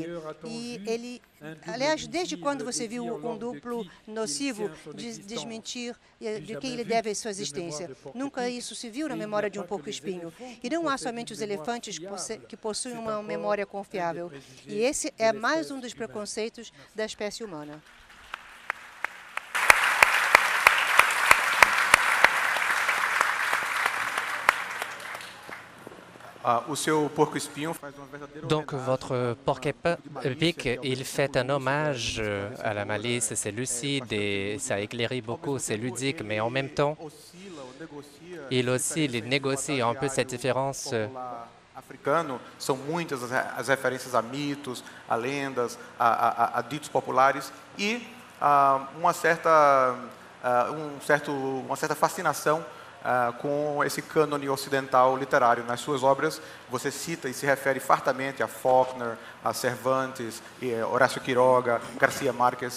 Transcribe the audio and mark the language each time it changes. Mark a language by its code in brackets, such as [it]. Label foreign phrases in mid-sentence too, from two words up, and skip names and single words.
[pt] E ele, aliás, desde quando você viu um duplo nocivo desmentir de quem ele deve a sua existência? Nunca isso se viu na memória de um porco-espinho. E não há somente os elefantes que possuem uma memória confiável. E esse é mais um dos preconceitos da espécie humana. [fr] Donc, votre porc-épic, il fait un hommage à la malice, c'est lucide et ça éclaire beaucoup, c'est ludique, mais en même temps, il oscille, il négocie un peu cette différence. [pt] Africano, são muitas as referências a mitos, a lendas, a ditos populares e uma certa fascinação com esse cânone ocidental literário. Nas suas obras, você cita e se refere fartamente a Faulkner, a Cervantes, Horácio Quiroga, Garcia Marques.